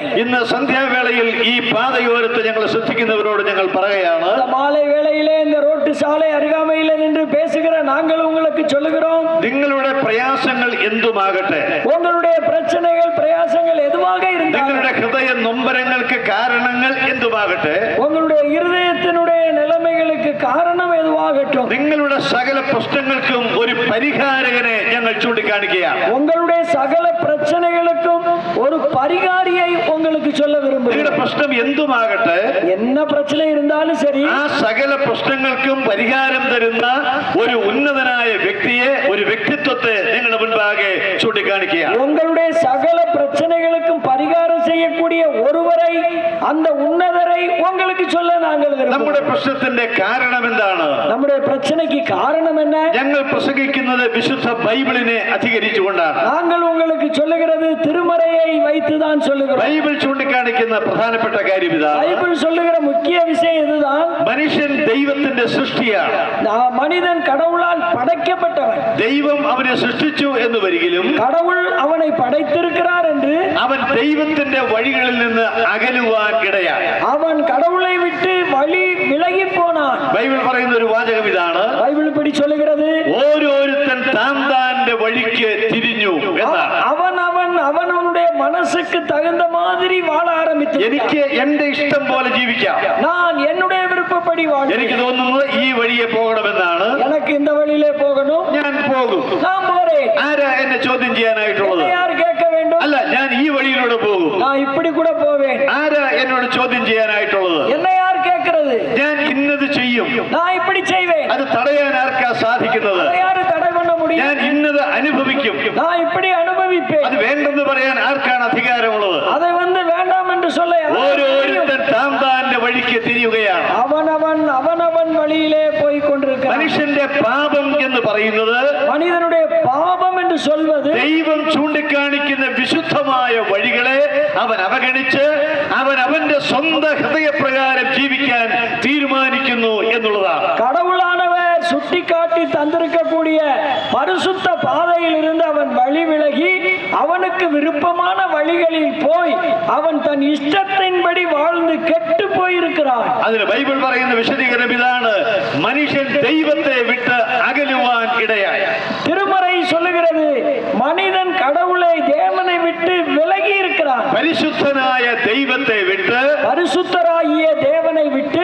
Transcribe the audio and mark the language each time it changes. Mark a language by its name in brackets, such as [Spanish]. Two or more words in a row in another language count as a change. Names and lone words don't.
[Malayalam] ഇന്ന് സന്ധ്യാവേളയിൽ ഈ പാതയോരത്ത് ഞങ്ങൾ ശ്രദ്ധിക്കുന്നവരോട് ഞങ്ങൾ പറയുകയാണ്, [Tamil] மாலை வேளையிலே இந்த ரோட்டு சாலை அருகாமையில் நின்று பேசுகிற நாங்கள் உங்களுக்கு சொல்லுகிறோம், [Malayalam] നിങ്ങളുടെ പ്രയാസങ്ങൾ എന്തുമാകട്ടെ, [Tamil] உங்களுடைய பிரச்சனைகள், பிரயாசங்கள் எதுவாக இருந்தாலும், [Malayalam] നിങ്ങളുടെ ഹൃദയ നൊമ്പരങ്ങൾക്ക് കാരണങ്ങൾ എന്തുമാകട്ടെ, [Tamil] உங்களுடைய இருதயத்தினுடைய நிலைமைகளுக்கு காரணம் எதுவாக എന്തുമാകட்டும், [Malayalam] നിങ്ങളുടെ സകല പ്രശ്നങ്ങൾക്കും ഒരു പരിഹാരകനെ ഞങ്ങൾ ചൂണ്ടിക്കാണിക്കുകയാണ്. [Tamil] உங்களுடைய சகல பிரச்சனைகளுக்கும் ஒரு பரிகாரியை உங்களுக்கு சொல்ல விரும்புகிறேன். [Malayalam] നിങ്ങളുടെ പ്രശ്നം എന്തുമാകട്ടെ, [Tamil] என்ன பிரச்சனை இருந்தாலும் சரி, [Malayalam] ആ സകല പ്രശ്നങ്ങൾക്കും പരിഹാരം തരുന്ന ഒരു ഉന്നതനായ വ്യക്തിയെ, ഒരു വ്യക്തിത്വത്തെ നിങ്ങളുടെ മുൻപാകെ ചൂണ്ടിക്കാണിക്കുകയാണ്. [Tamil] உங்களுடைய சகல பிரச்சனைகளுக்கும் பரிகாரம் செய்யக்கூடிய ஒருவரை, அந்த உன்னதரை உங்களுக்கு சொல்ல நாங்கள் [Malayalam] നമ്മുടെ [Tamil] விரும்புகிறோம். [Malayalam] പ്രശ്നത്തിന്റെ കാരണം എന്താണ്? [Tamil] நம்முடைய பிரச்சனைக்கு காரணம் என்ன? [Malayalam] ഞങ്ങൾ പ്രസംഗിക്കുന്നത് വിശുദ്ധ ബൈബിളിനെ അധികരിച്ചുകൊണ്ടാണ്. [Tamil] நாங்கள் உங்களுக்கு சொல்லுகிறது திருமறையை வைத்துதான் சொல்லுகிறோம். [Malayalam] ബൈബിൾ ചൂണ്ടിക്കാണിക്കുന്ന പ്രധാനപ്പെട്ട കാര്യം ഇതാണ്. [Tamil] பைபிள் சொல்லுகிற முக்கிய விஷயம் இதுதான். [Malayalam] മനുഷ്യൻ ദൈവത്തിന്റെ സൃഷ്ടിയാണ്. [Tamil] மனிதன் கடவுளால் படைக்கப்பட்டவன். [Malayalam] ദൈവം അവനെ സൃഷ്ടിച്ചു എന്ന് വരികിലും [Tamil] கடவுள் அவனை படைத்திருக்கிறார் என்று [Malayalam] അവൻ ദൈവത്തിന്റെ വഴികളിൽ നിന്ന് അകലുവാൻ ഇടയായി. [Tamil] அவன் கடவுளை விட்டு வழி விலகி போனான். [Malayalam] ബൈബിൾ പറയുന്ന ഒരു വാചകം ഇതാണ്: [Tamil] பைபிள் இப்படி சொல்லுகிறது, [Malayalam] ഓരോരുത്തൻ താന്റെ വഴിക്ക് തിരിഞ്ഞു എന്നാണ്. [Tamil] அவனுடைய மனசுக்கு தகுந்த மாதிரி வாழ ஆரம்பித்து, [Malayalam] എനിക്ക് എന്റെ ഇഷ്ടം പോലെ ജീവിക്കാം, [Tamil] நான் என்னுடைய விருப்பப்படி வாழ், [Malayalam] എനിക്ക് തോന്നുന്നത് ഈ വഴിയെ പോകണമെന്നാണ്, [Tamil] எனக்கு இந்த வழியிலே போகணும், [Malayalam] ഞാൻ പോകും. [Tamil] நான் போறேன். [Malayalam] ആരാ എന്നെ ചോദ്യം ചെയ്യാനായിട്ടുള്ളത്? [Tamil] யார் கேட்க வேண்டும்? [Malayalam] അല്ല, ഞാൻ ഈ വഴിയിലൂടെ പോകും. [Tamil] நான் இப்படி கூட போவேன். [Malayalam] ആരാ എന്നോട് ചോദ്യം ചെയ്യാനായിട്ടുള്ളത്? [Tamil] என்ன யார் கேட்கிறது? [Malayalam] ഞാൻ ഇന്നത് ചെയ്യും, [Tamil] நான் இப்படி செய்வேன். [Malayalam] അത് തടയാൻ ആർക്കാ സാധിക്കുന്നത്? [Tamil] யாரு தடை பண்ண முடியும்? [Malayalam] ഞാൻ ഇന്നത് അനുഭവിക്കും, [Tamil] நான் இப்படி அனுபவிப்பேன். [Malayalam] അത് വേണ്ടെന്ന് പറയാൻ ആർക്കാണ് അധികാരമുള്ളത്? [Tamil] அதை வேண்டாம் என்று சொல்ல [Malayalam] ഓരോരുത്തൻ താന്റെ വഴിക്ക് തിരിയുകയാണ്. [Tamil] அவனவன் வழியிலே போய் கொண்டிருக்கிறான். [Malayalam] മനുഷ്യന്റെ പാപം എന്ന് പറയുന്നത്, [Tamil] மனிதனுடைய பாவம் என்று சொல்வது, [Malayalam] ദൈവം ചൂണ്ടിക്കാണിക്കുന്ന വിശുദ്ധമായ വഴികളെ അവൻ അവഗണിച്ച് അവന്റെ സ്വന്തം ഹൃദയപ്രകാരം ജീവിക്കാൻ തീരുമാനിക്കുന്നു എന്നുള്ളതാണ്. [Tamil] கடவுளானவர் சுட்டிக்காட்டி தந்திருக்கக்கூடிய பரிசுத்த பாதையில் இருந்து அவன் வழி விலகி அவனுக்கு விருப்பமான வழிகளில் போய் அவன் தன் இஷ்டத்தின்படி வாழ்ந்து கெட்டு போயிருக்கிறான். [Malayalam] അതിന് ബൈബിൾ പറയുന്ന വിശദീകരണം ഇതാണ്: മനുഷ്യൻ ദൈവത്തെ വിട്ട് അകലുവാൻ ഇടയായി. [Tamil] திருமறை சொல்லுகிறது, மனிதன் கடவுளை தேவனை விட்டு விலகி இருக்கிறான். [Malayalam] പരിശുദ്ധനായ ദൈവത്തെ വിട്ട്, [Tamil] பரிசுத்தராகிய தேவனை விட்டு